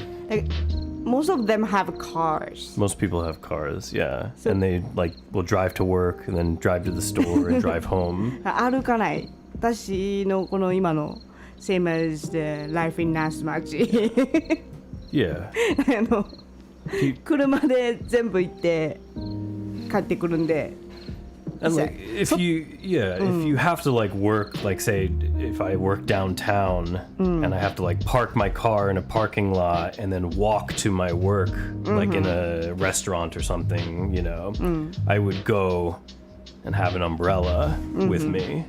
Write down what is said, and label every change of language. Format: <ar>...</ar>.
<en>Like most of them have cars. Most people have cars, yeah. So- and they, like, will drive to work and then drive to the store and drive home.</en> <ja>歩かない。私のこの今の</ja> <en>same as the life in</en> <ja>那須町 Yeah. 車で全部行って帰ってくるんで</ja> <en>And like if you if you have to like work, like say if I work downtown and I have to like park my car in a parking lot and then walk to my work like in a restaurant or something, you know, I would go and have an umbrella with me.</en>